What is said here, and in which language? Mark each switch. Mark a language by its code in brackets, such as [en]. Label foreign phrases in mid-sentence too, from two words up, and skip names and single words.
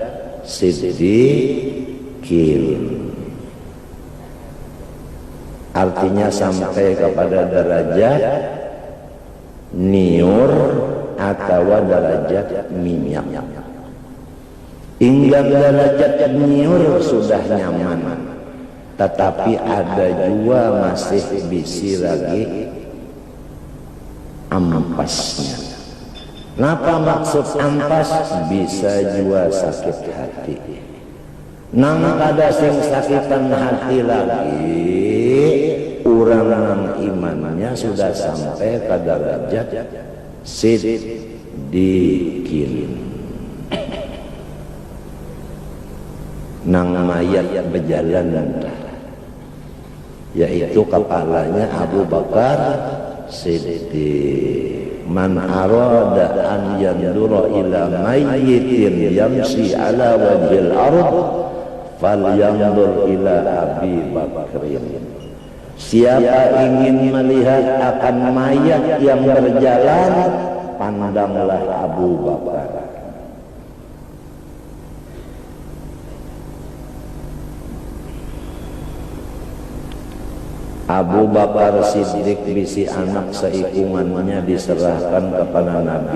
[id] siddiqin, artinya sampai kepada derajat niur atau derajat minyak. Hingga derajat niur sudah nyaman, tetapi ada juga masih bisi lagi ampasnya. Napa maksud ampas? Bisa juga sakit hati. [bjn] Nang kada sing sakitan hati lagi, [id] orang nang imannya sudah sampai ke derajat siddiqin. Nang mayat berjalan, yaitu kepalanya Abu Bakar Siddiq. [ar] من أراد أن ينظر إلى ميت يمشي على وجه الأرض فلينظر إلى أبي بكر. [id] Siapa ingin melihat akan mayat yang berjalan, pandanglah Abu Bakar. Abu Bakar Siddiq bisi anak seikungannya diserahkan kepada Nabi.